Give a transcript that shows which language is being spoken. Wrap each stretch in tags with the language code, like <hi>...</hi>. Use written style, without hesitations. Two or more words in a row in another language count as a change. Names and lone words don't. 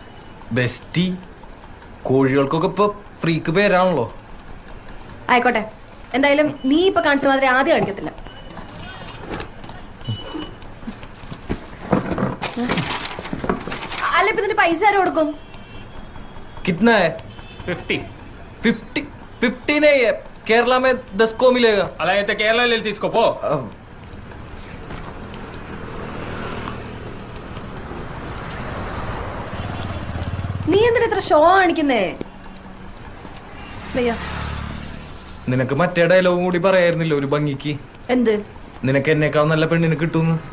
<ml>ബെസ്റ്റി കോഴികൾക്കൊക്കെ ഇപ്പൊ ഫ്രീക്ക് പേരാണല്ലോ. ആയിക്കോട്ടെ, എന്തായാലും നീ ഇപ്പൊ കാണിച്ച മാതിരി ആദ്യം കാണിക്കത്തില്ല. അല്ല, ഇപ്പൊ ഇതിന്റെ പൈസ ആരും കൊടുക്കും?</ml> <hi>कितना है? 50 नहीं है, केरला में 10 को मिलेगा.</hi> <te>అలా అయితే కేరళ వెళ్ళి తీసుకోపో.</te> <ml>നീ എന്തിനാ ഇത്ര ഷോ കാണിക്കുന്നേ? നിനക്ക് മറ്റേ ഡയലോഗും കൂടി പറയായിരുന്നില്ല ഒരു ഭംഗിക്ക്? എന്ത്? നിനക്ക് എന്നേക്കാൾ നല്ല പെണ്ണിനെ കിട്ടുന്നു.</ml>